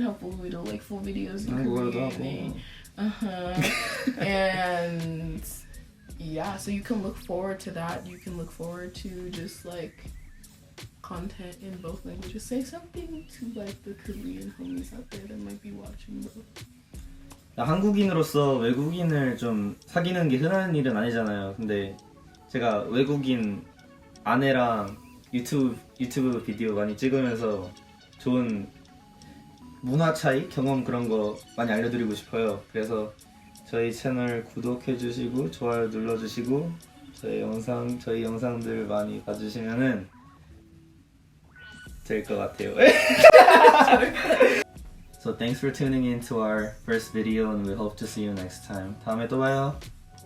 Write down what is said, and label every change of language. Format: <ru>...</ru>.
<en>Hopefully we do like full videos in Korean. And yeah, so you can look forward to that. You can look forward to just like content in both languages. Say something to like the Korean homies out there that might be watching, bro.</en> <ko>한국인으로서 외국인을 좀 사귀는 게 흔한 일은 아니잖아요. 근데 제가 외국인 아내랑 유튜브 비디오 많이 찍으면서 좋은 문화 차이, 경험 그런 거 많이 알려드리고 싶어요. 그래서 저희 채널 구독해주시고 좋아요 눌러주시고 저희 영상들 많이 봐주시면은 될 것 같아요.</ko> <en>So thanks for tuning in to our first video and we hope to see you next time.</en> <ko>다음에 또 봐요.</ko>